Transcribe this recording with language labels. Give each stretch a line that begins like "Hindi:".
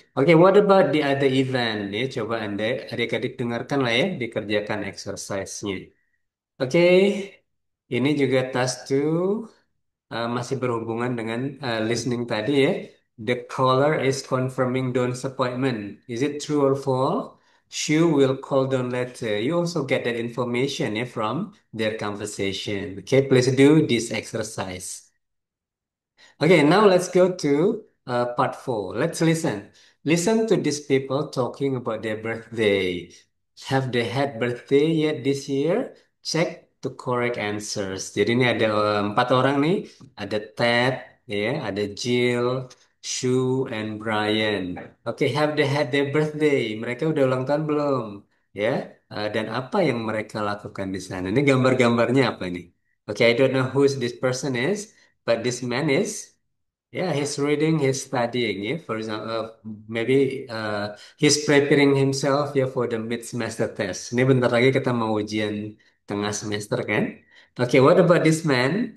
English: Oke, what about the other event ya?
Indonesian: Coba Anda adik-adik dengarkan lah ya, dikerjakan exercise-nya. Oke, ini juga task 2 masih berhubungan dengan listening tadi ya.
English: The caller is confirming Don's appointment. Is it true or false? She will call Don later. You also get that information yeah, from their conversation. Okay, please do this exercise. Okay, now let's go to part 4. Let's listen. Listen to these people talking about their birthday. Have they had birthday yet this year? Check the correct answers.
Indonesian: Jadi ini ada 4 orang nih. Ada Ted, ya, ada Jill, Sue, and Brian.
English: Oke, have they had their birthday?
Indonesian: Mereka udah ulang tahun belum? Ya, dan apa yang mereka lakukan di sana? Ini gambar-gambarnya apa nih?
English: Oke, I don't know who this person is. But this man is, yeah, he's reading, he's studying, yeah. For example, maybe he's preparing himself ya for the mid semester test.
Indonesian: Ini bentar lagi kita mau ujian tengah semester kan?
English: Okay, what about this man?